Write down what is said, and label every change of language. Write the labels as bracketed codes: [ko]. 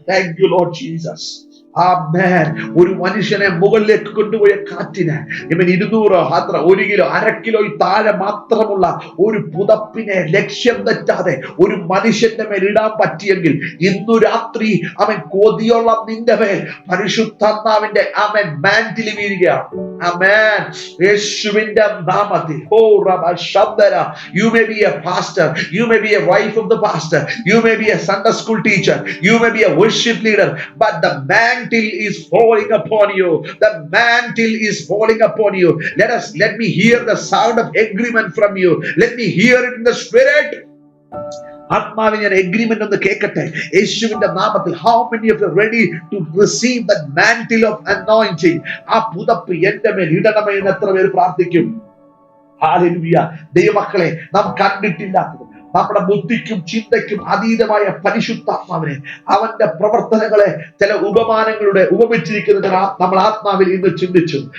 [en] Thank you lord Jesus. [ml] ആമേൻ. ഒരു മനുഷ്യനെ മുകളിലേക്ക് കൊണ്ടുപോയ കാറ്റിന് ഇവൻ 200 1 കിലോ 1/2 കിലോ താഴെ മാത്രമുള്ള ഒരു പുതപ്പിനെ ലക്ഷ്യം തെറ്റാതെ ഒരു മനുഷ്യന്റെ മേൽ ഇടാൻ പറ്റിയെങ്കിൽ ഇന്നു രാത്രി അവൻ കൊതിയുള്ള നിന്റെ മേൽ പരിശുദ്ധാത്മാവിന്റെ ആമേൻ മാന്റിൽ വീഴുകയാണ്. ആമേൻ. യേശുവിന്റെ നാമത്തിൽ. ഓ റബ ശബ്ദര. [en] You may be a pastor, you may be a wife of the pastor, you may be a Sunday school teacher, you may be a worship leader, but the mantle is falling upon you. The mantle is falling upon you. Let me hear the sound of agreement from you. Let me hear it in the spirit. [ml] ആത്മാവിനെ ഞാൻ agreement ഒന്ന് കേൾക്കട്ടെ യേശുവിന്റെ നാമത്തിൽ. [en] How many of you ready to receive the mantle of anointing? [ml] ആ പുതപ്പ് എന്റെ മേൽ ഇടണമേ എന്ന് എത്ര പേര് പ്രാർത്ഥിക്കും? ഹല്ലേലൂയ. ദൈവമക്കളെ, നാം കണ്ടിട്ടില്ലാത്തതും നമ്മുടെ ബുദ്ധിക്കും ചിന്തയ്ക്കും അതീതമായ പരിശുദ്ധാത്മാവിനെ, അവന്റെ പ്രവർത്തനങ്ങളെ ചില ഉപമാനങ്ങളുടെ ഉപമിച്ചിരിക്കുന്നത് നമ്മൾ ആത്മാവിൽ ഇന്ന് ചിന്തിച്ചു.